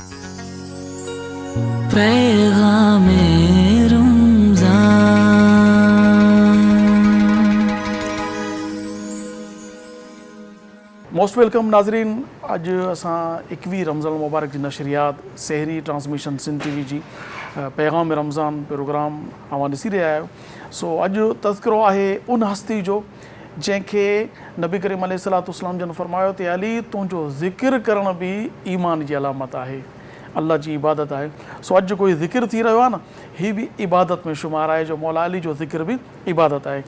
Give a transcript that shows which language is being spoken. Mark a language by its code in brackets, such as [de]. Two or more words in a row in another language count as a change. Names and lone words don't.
[sd] پیغام رمضان [en] most welcome [sd] ناظرین، اج اساں 21 رمضان المبارک جی نشریات سحری ٹرانسمیشن سندھ ٹی وی جی پیغام رمضان پروگرام اوہاں ॾिसी رہیا आहियो۔ سو اج تذکرو ہے ان ہستی جو جن کے نبی کریم [ar] علیہ الصلوۃ والسلام [sd] جن فرماयो تے علی تنجو ذکر کرن بھی ایمان جی علامت ہے، اللہ جی عبادت ہے۔ سو اج کوئی ذکر تھی رہو ہے نا، ہی بھی عبادت میں شمار ہے، جو مولا علی جو ذکر بھی عبادت ہے۔